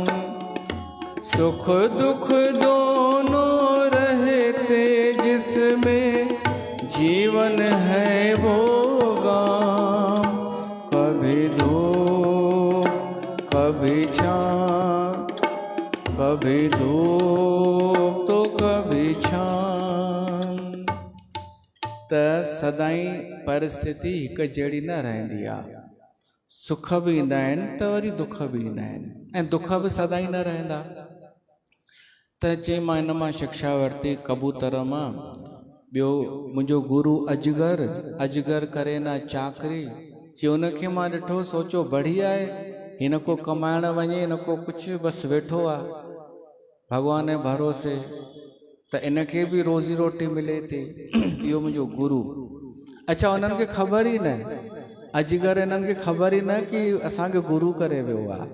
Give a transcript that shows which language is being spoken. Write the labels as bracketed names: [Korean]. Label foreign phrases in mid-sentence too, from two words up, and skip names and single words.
[Hindi] सुख दुख दोनों रहते जिसमें, जीवन है वो गाँव। कभी धूप कभी छाँव, कभी धूप तो कभी विछां [Sindhi] त सदाई परिस्थिति हिक जहिड़ी न रहंदी आहे। सुख बि ईंदा आहिनि त वरी दुख बि ईंदा आहिनि, ऐं दुख बि सदाई न रहंदा। त चई मां इन मां शिक्षा वरिती कबूतर मां। ॿियो मुंहिंजो गुरु अजगर, [Hindi] अजगर करे न चाकरी। [Sindhi] चई उनखे मां ॾिठो, सोचो बढ़िया आहे, हिन को कमाइण वञे, हिन को कुझु, बसि वेठो आहे भॻवान जे भरोसे, त इनखे बि रोज़ी रोटी मिले थी। इहो मुंहिंजो गुरु। अच्छा, उन्हनि खे ख़बर ई न, अजगर इन्हनि खे ख़बर ई न कि असांखे गुरु करे वियो आहे।